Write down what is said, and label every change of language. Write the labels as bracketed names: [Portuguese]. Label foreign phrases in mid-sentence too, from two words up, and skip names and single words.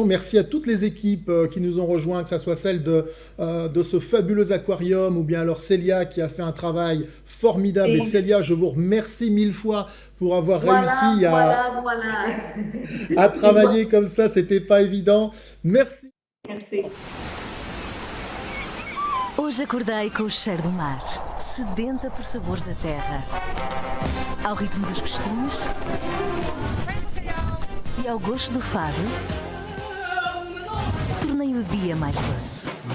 [French] Merci à toutes les équipes qui nous ont rejoints, que ce soit celle de ce fabuleux aquarium ou bien alors Célia qui a fait un travail formidable. Et Célia, je vous remercie 1000 fois pour avoir réussi à travailler comme ça. C'était pas évident. Merci. Merci. [Portuguese] Hoje acordei com o cheiro do mar, sedenta por sabor da terra. Ao ritmo dos costumes e ao gosto do fado, tornei o dia mais doce.